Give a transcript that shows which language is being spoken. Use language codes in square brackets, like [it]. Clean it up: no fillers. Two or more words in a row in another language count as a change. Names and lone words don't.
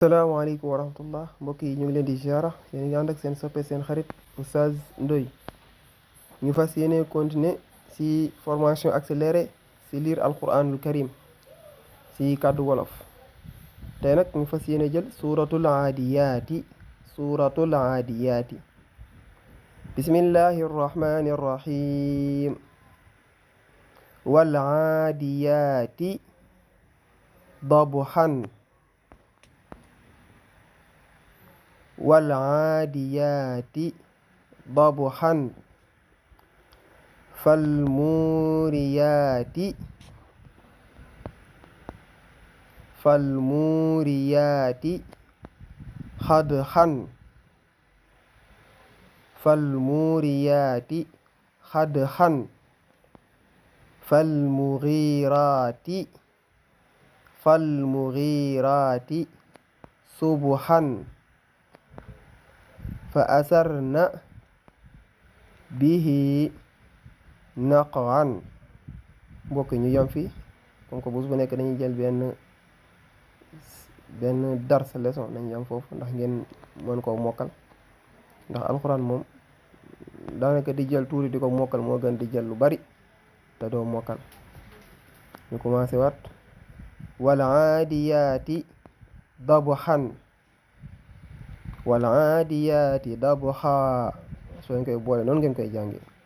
[ar] السلام عليكم ورحمة الله [wo] mbokk yi ñu ngi leen di ziara yéen ngi ànd ak seen soppe seen xarit Oustaz Ndoye ñu fas yéene continuer ci [fr] formation accélérée [wo] ci lire [ar] القرآن الكريم [wo] ci kàddu wolof tey nag ñu fas yéene jël [ar] سورة العاديات بسم الله الرحمن الرحيم والعاديات ضبحا والعاديات ضبحا فالموريات قدحا فالمغيرات صبحا فأثرن به نقعا [wo] mbokk ñu yam fi [fr] comme que [wo] bés bu nekk dañuy jël benn dars leçon nañ yam foofu ndax ngeen mën koo mokkal ndax alxuraan moom daanaka di jël tuuti di ko mokkal moo gën di jël lu bari te doo mokkal ñu commencé waat [ar] والعاديات ضبحا والعاديات ضبحا [wo] soo ngeen koy boole noonu ngeen koy jàngee